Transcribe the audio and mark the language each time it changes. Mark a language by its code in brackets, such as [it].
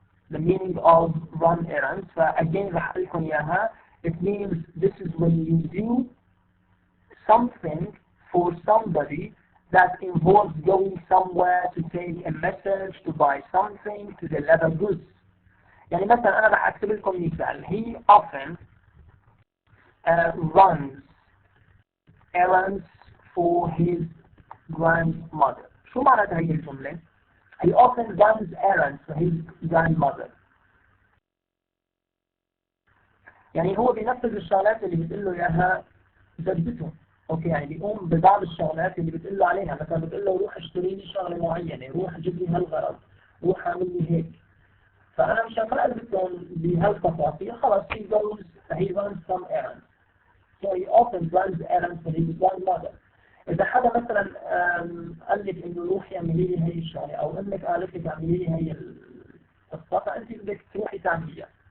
[en] The meaning of run errands. Again, it means this is when you do something for somebody that involves going somewhere to take a message, to buy something, to deliver goods. [ar] يعني مثلا أنا راح أكتب لكم مثال. [en] He often runs errands for his grandmother. [ar] شو معناتها هي الجملة؟ [en] He often runs errands for his grandmother. [ar] يعني هو بينفذ الشغلات اللي بتقول له اياها جدته. اوكي، يعني بيقوم ببعض الشغلات اللي بتقول له عليها، مثلا بتقول له روح اشتري لي شغله معينه، روح جيب لي هالغرض، روح اعمل لي هيك. فانا مش هقرا لكم بهالتفاصيل، خلص [en] he runs some errands. So he often runs errands for his grandmother. [ar] إذا حدا مثلا قال لك إنه روحي اعملي لي هي الشغلة، أو إنك قالت لك اعملي لي هي القصة، فأنت بدك تروحي تعمليها.